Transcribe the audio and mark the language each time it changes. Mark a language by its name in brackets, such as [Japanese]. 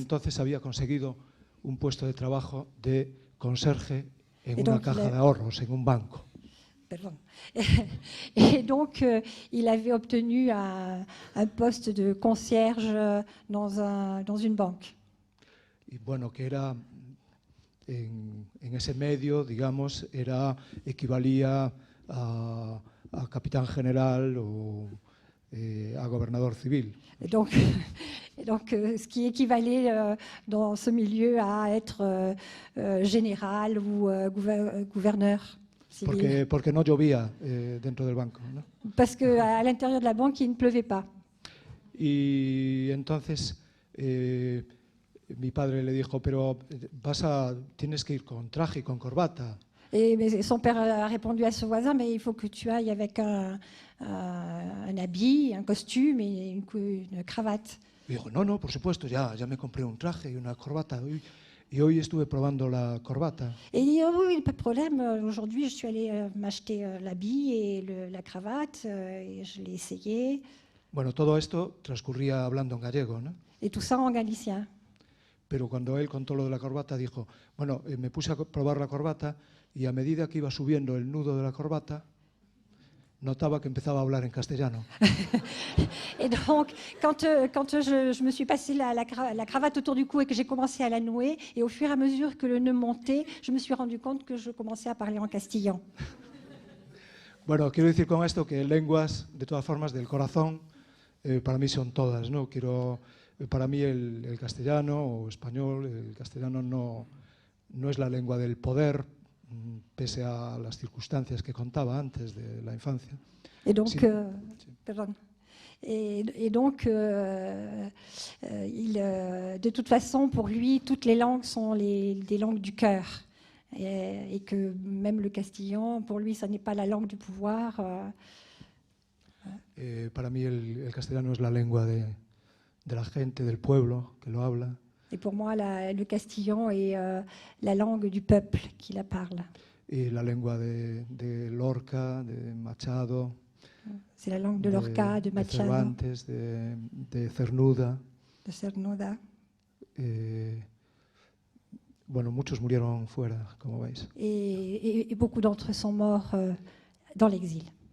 [Spanish] Entonces había conseguido un puesto de trabajo de conserje en una caja de ahorros, en un banco. [French] Pardon. Et donc, il avait obtenu un poste de concierge dans une banque. [Spanish] Y bueno, que era, en ese medio, digamos, equivalía a capitán general o a gobernador civil. [French] Et donc, ce qui équivalait dans ce milieu à être général ou gouverneur. [Spanish] Porque no llovía dentro del banco, ¿no? [French] Parce qu'à l'intérieur de la banque, il ne pleuvait pas. [Spanish] Y entonces mi padre le dijo, pero tienes que ir con traje y con corbata. [French] Et son père a répondu à ce voisin, mais il faut que tu ailles avec un habit, un costume et une cravate. [Spanish] Y dijo, no, por supuesto, ya me compré un traje y una corbata. Y hoy estuve probando la corbata. [French] Et il dit, oh, oui, pas de problème, aujourd'hui je suis allé m'acheter l'habit et la cravate, et je l'ai essayé. [Spanish] Bueno, todo esto transcurría hablando en gallego, ¿no? [French] Et tout ça en galicien. [Spanish] Pero cuando él contó lo de la corbata, dijo, bueno, me puse a probar la corbata y a medida que iba subiendo el nudo de la corbata, notaba que empezaba a hablar en castellano. [French] Et donc, quand je me suis passé la cravate autour du cou et que j'ai commencé à la nouer, et au fur et à mesure que le nœud montait, je me suis rendu compte que je commençais à parler en castillan. [Spanish] Bueno, quiero decir con esto que lenguas, de todas formas, del corazón, para mí son todas, ¿no? Para mí el castellano o español, el castellano no es la lengua del poder, pese a las circunstancias que contaba antes de la infancia. [French] Et donc, pardon. Et donc, de toute façon, pour lui, toutes les langues sont des langues du cœur. Et que même le castillan, pour lui, ça n'est pas la langue du pouvoir. [Spanish] Para mí el castellano es la lengua de la gente, del pueblo que lo habla. [French] Et pour moi, le castillan est la langue du peuple qui la parle. [Spanish] Y la lengua de Lorca, de Machado. [French] C'est la langue de Lorca, de Machado. [Spanish] De Cervantes, de Cernuda. [French] De Cernuda. [Spanish] Bueno, muchos murieron fuera, como veis. [French] Et beaucoup d'entre eux sont morts dans l'exil.